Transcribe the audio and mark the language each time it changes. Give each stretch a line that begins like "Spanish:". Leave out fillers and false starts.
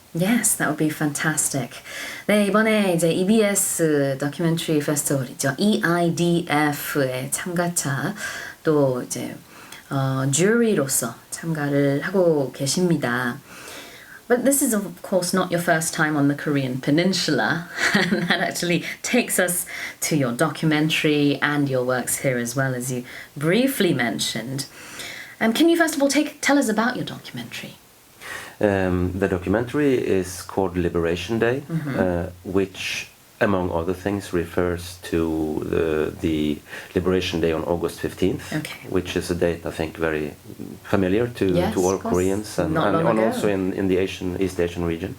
English: Yes, that would be fantastic.
Korean: 네, 이번에 이제 EBS 다큐멘터리 페스티벌이죠. EIDF의 참가차 또 이제 주리로서 참가를 하고 계십니다.
English: But this is of course not your first time on the Korean peninsula, and that actually takes us to your documentary and your works here as well, as you briefly mentioned. Can you first of all tell us about your documentary? The documentary is called Liberation Day, which, among other things, refers to the Liberation Day on August 15th, which is a date I think very familiar to all Koreans and also in the East Asian region.